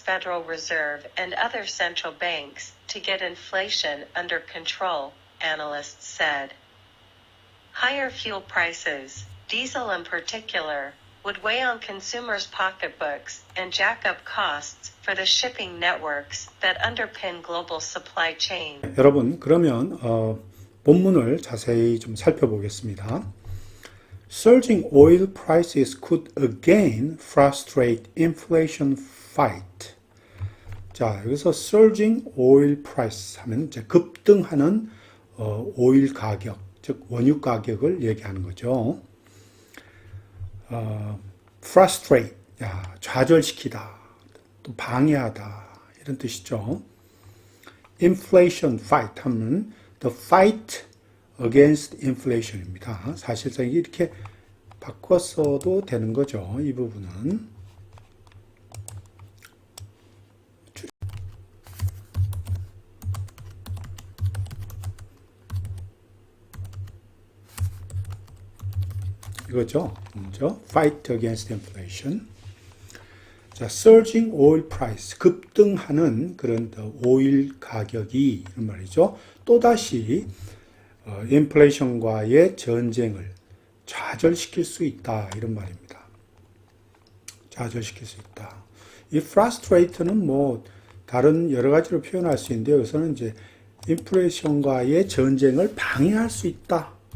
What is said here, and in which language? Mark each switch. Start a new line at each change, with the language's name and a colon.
English: Federal Reserve and other central banks to get inflation under control, analysts said. Higher fuel prices, diesel in particular, would weigh on consumers' pocketbooks and jack up costs for the shipping networks that underpin global supply chain.
Korean: 여러분, 그러면 본문을 자세히 좀 살펴보겠습니다.
English: Surging oil prices could again frustrate inflation fight.
Korean: 자, 여기서
English: surging oil price
Korean: 하면 이제 급등하는 오일 가격, 즉 원유 가격을 얘기하는 거죠. frustrate, 좌절시키다, 또 방해하다 이런 뜻이죠.
English: inflation fight
Korean: 하면
English: the fight against inflation입니다.
Korean: 사실상 이렇게 바꿨어도 되는 거죠. 이 부분은. 이거죠. 먼저
English: fight against inflation.
Korean: 자,
English: surging oil price,
Korean: 급등하는 그런 오일 가격이 이런 말이죠. 또다시 인플레이션과의 전쟁을 좌절시킬 수 있다 이런 말입니다. 좌절시킬 수 있다. 이 frustrate는 뭐 다른 여러 가지로 표현할 수 있는데 여기서는 이제 인플레이션과의 전쟁을 방해할 수 있다.